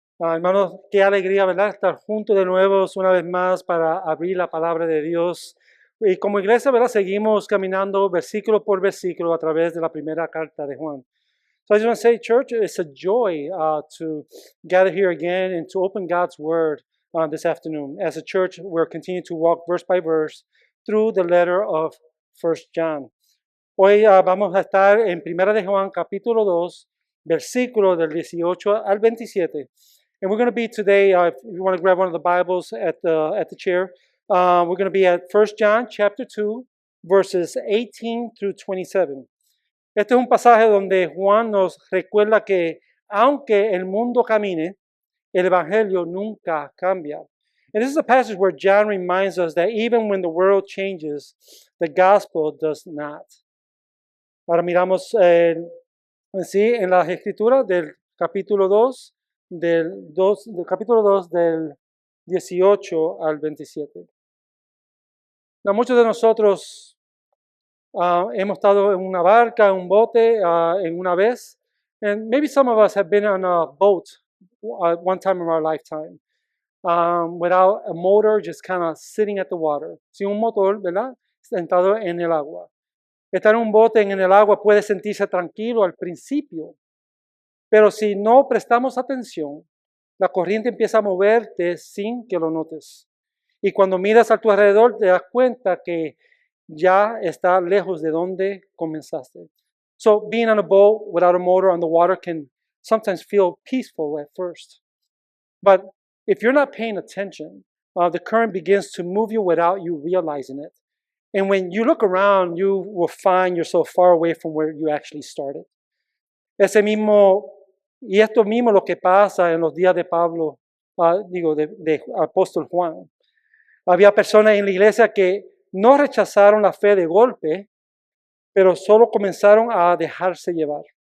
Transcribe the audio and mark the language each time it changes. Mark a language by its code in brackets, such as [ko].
[es] Hermanos, qué alegría, ¿verdad? Estar juntos de nuevo una vez más para abrir la palabra de Dios. Y como iglesia, ¿verdad? Seguimos caminando versículo por versículo a través de la primera carta de Juan. [en] So I just want to say, church, it's a joy to gather here again and to open God's Word this afternoon. As a church, we're continuing to walk verse by verse through the letter of 1 John. [es] Hoy vamos a estar en Primera de Juan, capítulo 2, versículo del 18 al 27. [en] And we're going to be today, if you want to grab one of the Bibles at the chair, we're going to be at 1 John chapter 2, verses 18 through 27. [es] Este es un pasaje donde Juan nos recuerda que aunque el mundo camine, el Evangelio nunca cambia. [en] And this is a passage where John reminds us that even when the world changes, the gospel does not. [es] Ahora miramos en las escrituras del capítulo 2, del capítulo 2 del 18 al 27. Now, muchos de nosotros hemos estado en una barca, en un bote, en una vez. [en] And maybe some of us have been on a boat one time in our lifetime. Without a motor, just kind of sitting at the water. [es] Sin un motor, ¿verdad? Sentado en el agua. Estar en un bote en el agua puede sentirse tranquilo al principio, pero si no prestamos atención, la corriente empieza a moverte sin que lo notes. Y cuando miras a tu alrededor, te das cuenta que ya está lejos de donde comenzaste. [en] So being on a boat without a motor on the water can sometimes feel peaceful at first. But if you're not paying attention, the current begins to move you without you realizing it. And when you look around, you will find yourself far away from where you actually started. [es] Esto mismo lo que pasa en los días de Pablo, de apóstol Juan. Había personas en la iglesia que no rechazaron la fe de golpe, pero solo comenzaron a dejarse llevar.